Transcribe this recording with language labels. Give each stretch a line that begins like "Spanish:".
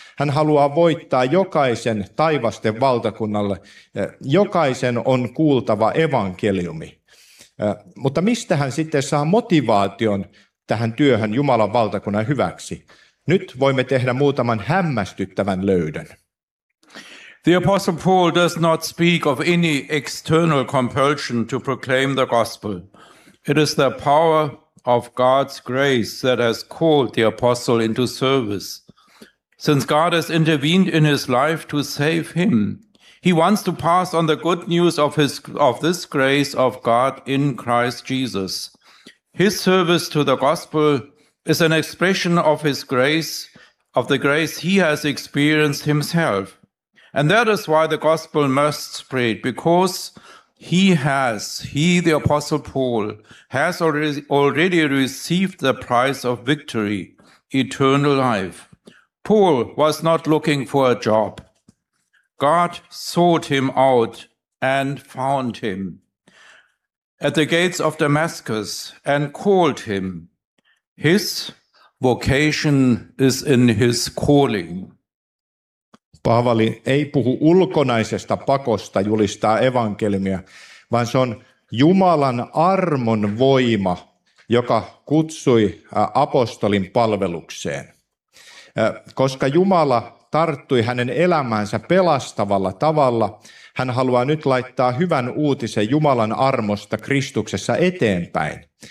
Finnish: Hän haluaa voittaa jokaisen taivasten valtakunnalle. Jokaisen on kuultava evankeliumi. Mutta mistä hän sitten saa motivaation tähän työhön Jumalan valtakunnan hyväksi? Nyt voimme tehdä muutaman hämmästyttävän löydön.
English: The Apostle Paul does not speak of any external compulsion to proclaim the gospel. It is the power of God's grace that has called the apostle into service. Since God has intervened in his life to save him, he wants to pass on the good news of this grace of God in Christ Jesus. His service to the gospel is an expression of his grace, of the grace he has experienced himself. And that is why the gospel must spread, because the Apostle Paul has already received the prize of victory, eternal life. Paul was not looking for a job. God sought him out and found him at the gates of Damascus and called him. His vocation is in his calling.
Finnish: Paavali ei puhu ulkonaisesta pakosta julistaa evankeliumia, vaan se on Jumalan armon voima, joka kutsui apostolin palvelukseen. Koska Jumala tarttui hänen elämäänsä pelastavalla tavalla, hän haluaa nyt laittaa hyvän uutisen Jumalan armosta Kristuksessa eteenpäin.